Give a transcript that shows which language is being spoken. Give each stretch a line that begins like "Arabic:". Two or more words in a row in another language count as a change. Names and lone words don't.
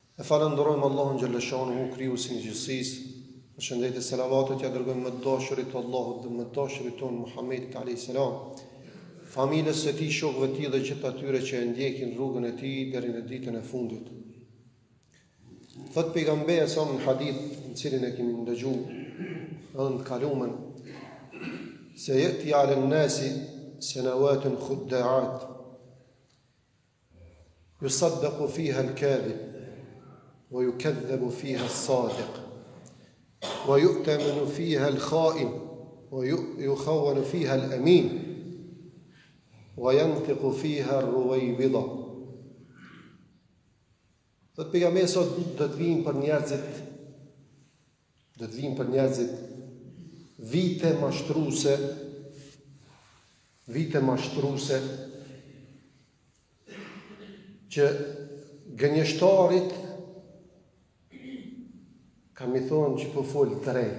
Albanian: falenderojmë Allahun xhallashanuhu, krijuesin e gjithësisë. Përshëndetje selavatet ja dërgojmë më të dashurit të Allahut dhe më të dashurit tonë Muhammedit
Arabic: عليه السلام,
Albanian: familjes së tij, shokëve të tij dhe gjithë atyre që e ndjekin rrugën e tij deri në ditën e fundit. Thot pejgamberi sa në hadith në cilin e kemi ndëgjuar edhe në kalumen, se
Arabic: يأتي على الناس سنوات خداعات يصدق فيها الكاذب ويكذب فيها الصادق ويؤتمن فيها الخائن ويخون فيها الأمين وينطق فيها الرويبضة.
Albanian: Dhe pejgamberi sot do të vinë për njerëzit vite mashtruese që gënjeshtarit kam i thonë që po fol drejt.